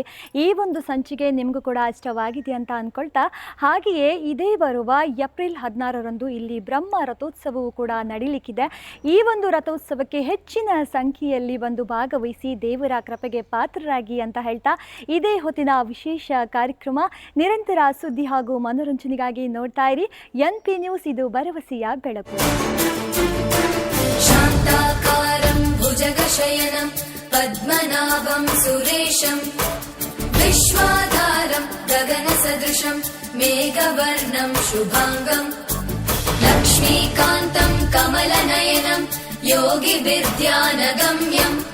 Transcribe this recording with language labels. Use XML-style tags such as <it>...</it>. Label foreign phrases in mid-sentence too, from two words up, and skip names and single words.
<kn>ಈ ಒಂದು ಸಂಚಿಕೆ ನಿಮಗೂ ಕೂಡ ಇಷ್ಟವಾಗಿದೆ ಅಂತ ಅಂದ್ಕೊಳ್ತಾ, ಹಾಗೆಯೇ ಇದೇ ಬರುವ ಏಪ್ರಿಲ್ 16ರಂದು ಇಲ್ಲಿ ಬ್ರಹ್ಮ ರಥೋತ್ಸವವು ಕೂಡ ನಡೀಲಿಕ್ಕಿದೆ. ಈ ಒಂದು ರಥೋತ್ಸವಕ್ಕೆ ಹೆಚ್ಚಿನ ಸಂಖ್ಯೆಯಲ್ಲಿ ಒಂದು ಭಾಗವಹಿಸಿ ದೇವರ ಕೃಪೆಗೆ ಪಾತ್ರರಾಗಿ ಅಂತ ಹೇಳ್ತಾ, ಇದೇ ಹೊತ್ತಿನ ವಿಶೇಷ ಕಾರ್ಯಕ್ರಮ ನಿರಂತರ ಸುದ್ದಿ ಹಾಗೂ ಮನೋರಂಜನೆಗಾಗಿ ನೋಡ್ತಾ ಇರಿ NP ನ್ಯೂಸ್. ಇದು ಭರವಸೆಯ ಬೆಳಕು.</kn> <sa>शान्ताकारं भुजगशयनं पद्मनाभं सुरेशं विश्वाधारं गगनसदृशं मेघवर्णं शुभाङ्गं लक्ष्मीकान्तं कमलनयनं योगिभिर्ध्यानगम्यं</sa>